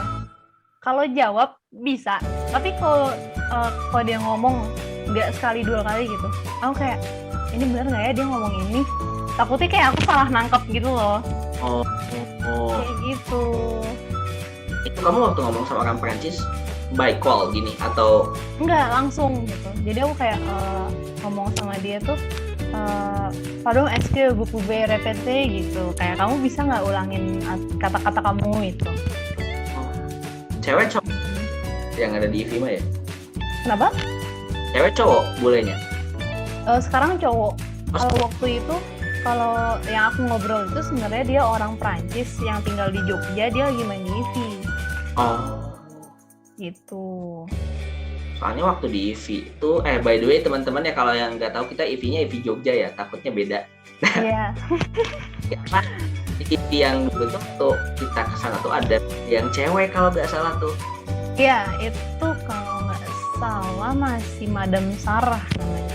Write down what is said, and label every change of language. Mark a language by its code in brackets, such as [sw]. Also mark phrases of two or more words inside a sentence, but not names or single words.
[id] Kalau jawab bisa, tapi kalau dia ngomong nggak sekali dua kali gitu, aku kayak ini benar nggak ya dia ngomong ini? Takutnya kayak aku salah nangkep gitu loh. Oh. Kayak gitu. Itu kamu waktu ngomong sama orang Perancis [en] by call [id] gini atau enggak langsung gitu? Jadi aku kayak ngomong sama dia tuh, [fr] pardon, est-ce que vous pouvez répéter gitu. [id] Kayak kamu bisa nggak ulangin kata-kata kamu itu? Cewek cowok yang ada di IV mah ya? Kenapa? Cewek cowok bolehnya? Sekarang cowok. Kalau waktu itu, kalau yang aku ngobrol itu sebenarnya dia orang Prancis yang tinggal di Jogja, dia lagi main di IV. Oh. Gitu. Soalnya waktu di IV itu, [en] by the way [id] teman-teman ya kalau yang nggak tahu kita IV-nya IV Jogja ya, takutnya beda. Iya. Karena IV yang dulu tuh kita kesana tuh ada yang cewek kalau nggak salah tuh. Iya, itu kalau nggak salah masih Madam Sarah namanya.